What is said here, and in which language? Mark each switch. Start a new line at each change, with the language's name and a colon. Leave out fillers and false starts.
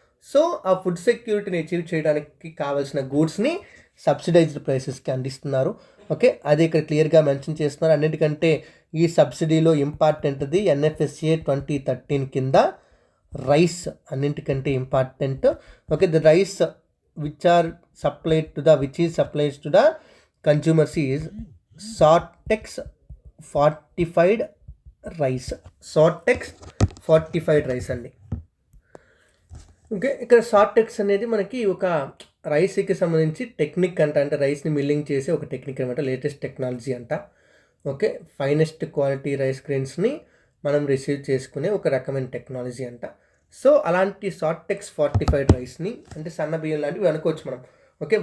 Telugu: So ఆ food సెక్యూరిటీని achieve చేయడానికి కావాల్సిన గూడ్స్ని సబ్సిడైజ్డ్ ప్రైసెస్కి అందిస్తున్నారు. ఓకే, అది ఇక్కడ క్లియర్గా మెన్షన్ చేస్తున్నారు. అన్నిటికంటే ఈ సబ్సిడీలో ఇంపార్టెంట్ది ఎన్ఎఫ్ఎస్ఏ 2013 కింద రైస్ అన్నింటికంటే important.
English: Okay, the rice which is supplied to the consumers is Sortex fortified rice. Sortex fortified rice
Telugu: అండి.
English: Okay.
Telugu: ఇక్కడ సార్టెక్స్ అనేది మనకి ఒక రైస్‌కి సంబంధించి టెక్నిక్ అంట. అంటే రైస్‌ని మిల్లింగ్ చేసే ఒక టెక్నిక్ అనమాట. లేటెస్ట్ టెక్నాలజీ అంట. ఓకే. ఫైనెస్ట్ క్వాలిటీ రైస్ గ్రెయిన్స్‌ని మనం రిసీవ్ చేసుకునే ఒక రకమైన టెక్నాలజీ అంట. సో, అలాంటి సార్టెక్స్ ఫార్టిఫైడ్ రైస్‌ని అంటే సన్న బియ్యం లాంటివి అనుకోవచ్చు మనం. ఓకే.